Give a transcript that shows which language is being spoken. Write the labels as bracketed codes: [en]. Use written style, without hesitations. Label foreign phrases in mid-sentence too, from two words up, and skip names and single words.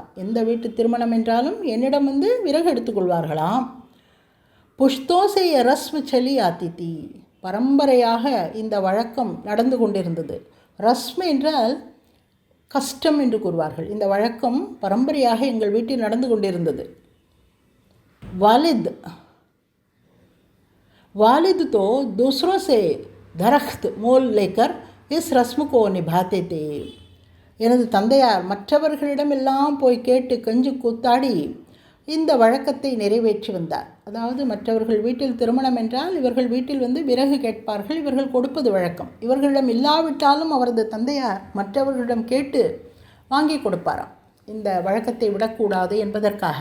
[ta] எந்த வீட்டு திருமணம் என்றாலும் என்னிடம் வந்து விறகு எடுத்துக்கொள்வார்களாம். [ur] پشتوں سے رسم چلی آتی تھی. [ta] பரம்பரையாக இந்த வழக்கம் நடந்து கொண்டிருந்தது. ரஸ்ம என்றால் கஷ்டம் என்று கூறுவார்கள். இந்த வழக்கம் பரம்பரையாக எங்கள் வீட்டில் நடந்து கொண்டிருந்தது. [ur] والد تو دوسروں سے درخت مول لے کر اس رسم کو نبھاتے تھے. [ta] எனது தந்தையார் மற்றவர்களிடமெல்லாம் போய் கேட்டு கெஞ்சு கூத்தாடி இந்த வழக்கத்தை நிறைவேற்றி வந்தார். அதாவது மற்றவர்கள் வீட்டில் திருமணம் என்றால் இவர்கள் வீட்டில் வந்து விறகு கேட்பார்கள், இவர்கள் கொடுப்பது வழக்கம். இவர்களிடம் இல்லாவிட்டாலும் அவரது தந்தையார் மற்றவர்களிடம் கேட்டு வாங்கி கொடுப்பாராம், இந்த வழக்கத்தை விடக்கூடாது என்பதற்காக.